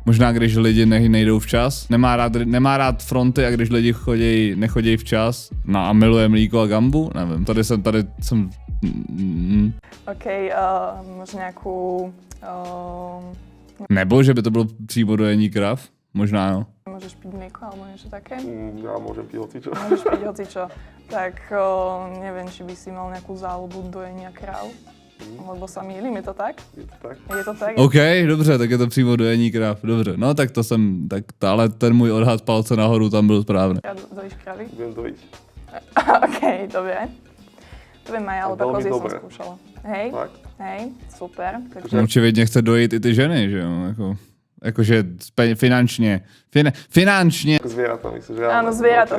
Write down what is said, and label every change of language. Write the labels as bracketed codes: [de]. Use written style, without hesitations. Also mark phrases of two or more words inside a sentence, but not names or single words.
[cs] Možná když lidi nejdou včas, nemá rád fronty a když lidi nechodí včas, no a miluje mlíko a gambu, nevím, tady jsem [sk] OK, možno nejakú... [cs] nebo že by to bylo přímo dojení krav, možná jo. [sk] Môžeš piť mlieko alebo niečo také? Ja môžem piť hocičo. Môžeš piť hocičo. Tak neviem, či by si mal nejakú záľubu dojenia kráv. Lebo sa mýlim, je to tak? Je to tak? Je to tak? [cs] OK, dobře, tak je to přímo dojení krav, dobře. No tak to jsem, ale ten můj odhad palce nahoru tam byl správný. [sk] Ja dojíš kravy? Viem dojiť. OK, dobre. To viem aj, ale Veľmi kozy som dobre. skúšala. Hej, Tak. hej, super. Takže [cs] Očividně chce dojít i ty ženy, že jo, jakože finančně. [sk] Ako zvieratá, myslíš, že Áno, zvieratá.